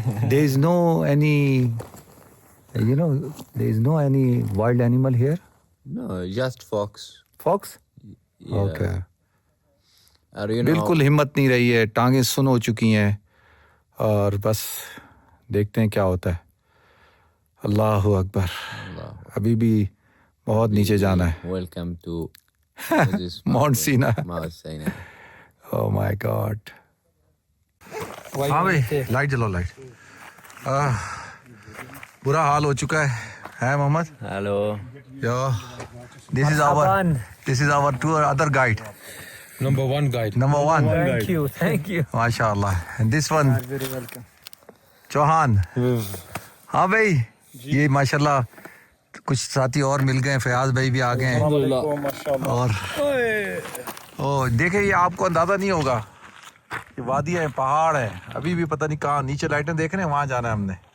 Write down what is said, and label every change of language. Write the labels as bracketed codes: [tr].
[en] There is no any there is no any wild animal here. No, just fox. Fox? Yeah. Okay. [ur] بالکل ہمت نہیں رہی ہے, ٹانگیں سن ہو چکی ہیں اور بس دیکھتے ہیں کیا ہوتا ہے. اللہ اکبر. ابھی بھی بہت نیچے جانا ہے. [en] Welcome to Mount Sinai. Oh my God. [ur] ہاں بھائی لائٹ جلو لائٹ. برا حال ہو چکا ہے محمد. [en] Hello. This is our tour other guide. Number one guide. Thank you. [ur] ماشاء اللہ. [en] And this one very welcome. [ur] Chauhan. ہاں بھائی یہ ماشاء اللہ کچھ ساتھی اور مل گئے. فیاض بھائی بھی آ گئے ہیں اور دیکھیں یہ آپ کو اندازہ نہیں ہوگا یہ وادی ہے, پہاڑ ہے. ابھی بھی پتہ نہیں کہاں نیچے لائٹیں دیکھ رہے ہیں, وہاں جانا ہے ہم نے.